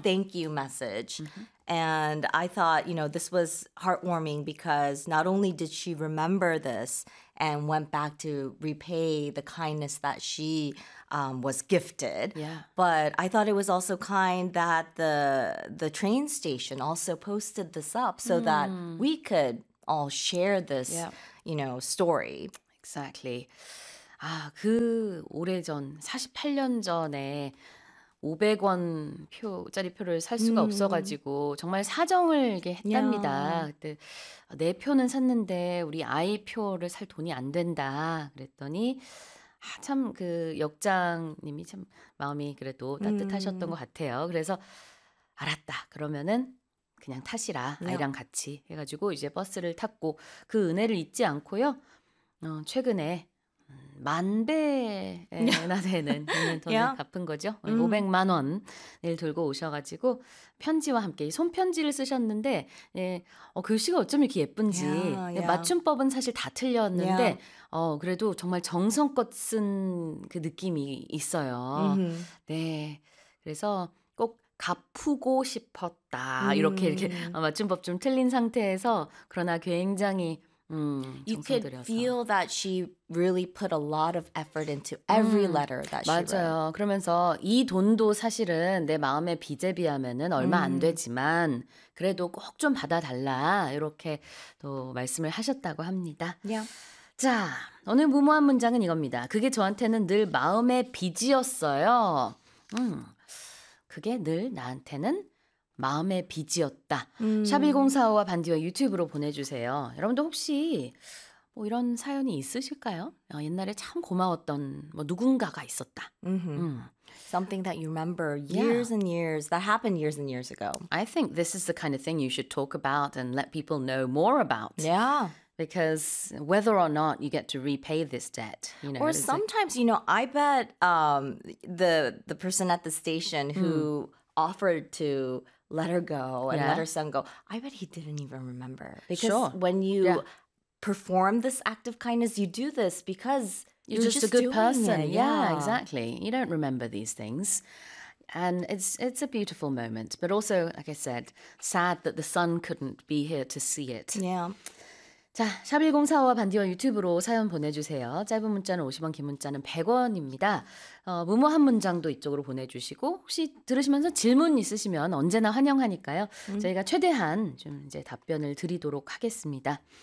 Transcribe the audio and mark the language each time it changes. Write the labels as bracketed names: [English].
[English] thank you message. Mm-hmm. And I thought, you know, this was heartwarming because not only did she remember this and went back to repay the kindness that she was gifted, yeah. but I thought it was also kind that the train station also posted this up so that we could all share this, yeah. you know, story. Exactly. [Korean] 아, 그 오래전, 48년 전에 500원 표짜리 표를 살 수가 없어가지고 정말 사정을 이렇게 했답니다. [English] Yeah. [Korean] 그때 내 표는 샀는데 우리 아이 표를 살 돈이 안 된다 그랬더니 아, 참 그 역장님이 참 마음이 그래도 따뜻하셨던 것 같아요. 그래서 알았다 그러면은 그냥 타시라 아이랑 [English] yeah. [Korean] 같이 해가지고 이제 버스를 탔고 그 은혜를 잊지 않고요. 최근에 만배나 되는 돈을 [English] yeah. [Korean] 갚은 거죠. 500만 원을 들고 오셔가지고 편지와 함께 손편지를 쓰셨는데 글씨가 어쩜 이렇게 예쁜지 [English] yeah, yeah. [Korean] 맞춤법은 사실 다 틀렸는데 [English] yeah. [Korean] 그래도 정말 정성껏 쓴 그 느낌이 있어요. Mm-hmm. 네, 그래서 꼭 갚고 싶었다 이렇게 맞춤법 좀 틀린 상태에서 그러나 굉장히 [English] You could feel that she really put a lot of effort into every letter that she [Korean] 맞아요. [English] wrote. [Korean] 맞아요. 그러면서 이 돈도 사실은 내 마음의 빚에 비하면은 얼마 안 되지만 그래도 꼭 좀 받아달라 이렇게 또 말씀을 하셨다고 합니다. [English] Yeah. [Korean] 자, 오늘 무모한 문장은 이겁니다. 그게 저한테는 늘 마음의 빚이었어요. 그게 늘 나한테는 마음의 빚이었다. 샵1045와 반디와 유튜브로 보내주세요. 여러분도 혹시 뭐 이런 사연이 있으실까요? 옛날에 참 고마웠던 뭐 누군가가 있었다. [English] Something that you remember years yeah. and years, that happened years and years ago. I think this is the kind of thing you should talk about and let people know more about. Yeah. Because whether or not you get to repay this debt, you know. Or sometimes, you know, I bet the person at the station who offered to let her go and let her son go, I bet he didn't even remember. Because when you perform this act of kindness, you do this because you're just a good person. Yeah, exactly. You don't remember these things. And it's a beautiful moment. But also, like I said, sad that the son couldn't be here to see it. Yeah. [Korean] 자, 샵1045와 반디어 유튜브로 사연 보내주세요. 짧은 문자는 50원, 긴 문자는 100원입니다. 무모한 문장도 이쪽으로 보내주시고 혹시 들으시면서 질문 있으시면 언제나 환영하니까요. 저희가 최대한 좀 이제 답변을 드리도록 하겠습니다.